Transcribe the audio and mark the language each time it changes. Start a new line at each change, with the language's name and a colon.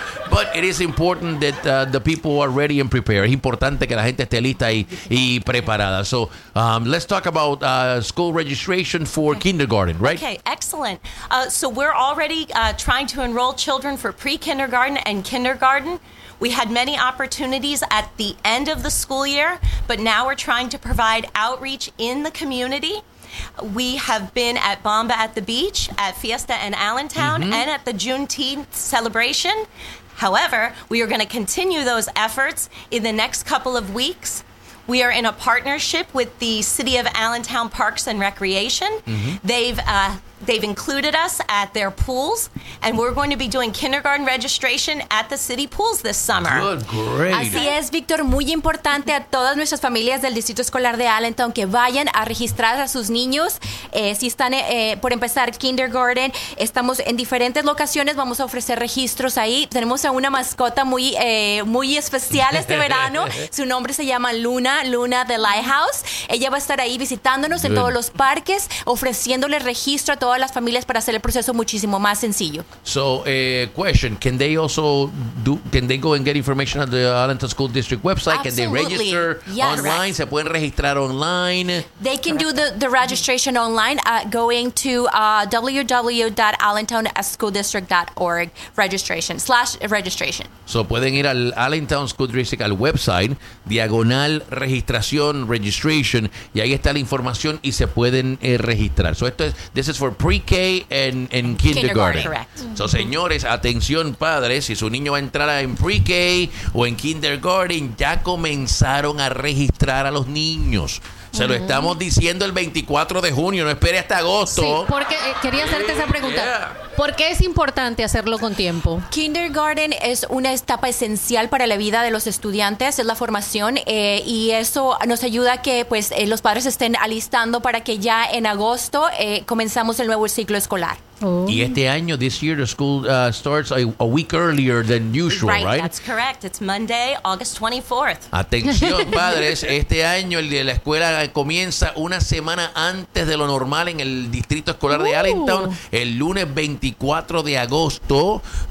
English: But it is important that the people are ready and prepared.
Spanish: Es importante que la gente esté lista y preparada.
English: So, let's talk about school registration for kindergarten, right? Okay, excellent. So we're already trying to enroll children for pre-kindergarten and kindergarten. We had many opportunities at the end of the school year, but now we're trying to provide outreach in the community. We have been at Bamba at the Beach, at Fiesta in Allentown, mm-hmm. and at the Juneteenth celebration. However, we are going to continue those efforts in the next couple of weeks. We are in a partnership with the City of Allentown Parks and Recreation. Mm-hmm. They've included us at their pools, and we're going to be doing kindergarten registration at the city pools this summer. Good, great.
Spanish: Así es, Víctor. Muy importante a todas nuestras familias del Distrito Escolar de Allentown que vayan a registrar a sus niños. Si están por empezar kindergarten, estamos en diferentes locaciones. Vamos a ofrecer registros ahí. Tenemos a una mascota muy, muy especial este verano. Su nombre se llama Luna, Luna de Lighthouse. Ella va a estar ahí visitándonos en todos los parques, ofreciéndole registro a todas las familias para hacer el proceso muchísimo más sencillo.
English: So, question, can they go and get information at the Allentown School District website? Absolutely. Can they register yes. online? Correct.
Spanish: Se pueden registrar online.
English: They can do the registration online going to www.allentownschooldistrict.org registration/registration.
Spanish: So, pueden ir al Allentown School District al website, diagonal registración, registration, y ahí está la información y se pueden registrar.
English: So,
Spanish: esto es,
English: this is for pre-K and kindergarten. Correct.
Spanish: So, señores, atención, padres, si su niño va a entrar en pre-K o en kindergarten, ya comenzaron a registrar a los niños. Se lo estamos diciendo el 24 de junio, no espere hasta agosto. Sí, porque quería hacerte esa pregunta. Yeah. ¿Por qué es importante hacerlo con tiempo? Kindergarten es una etapa esencial para la vida de los estudiantes, es la formación, y eso nos ayuda a que pues, los padres estén alistando para que ya en agosto comenzamos el nuevo ciclo escolar. Oh. Y este año,
English: this year, the school starts a week earlier than usual, right? Right, that's correct. It's Monday, August 24th.
Spanish: Atención, padres. Este año, el de la escuela comienza una semana antes de lo normal en el Distrito Escolar de Allentown, el lunes 24 de agosto.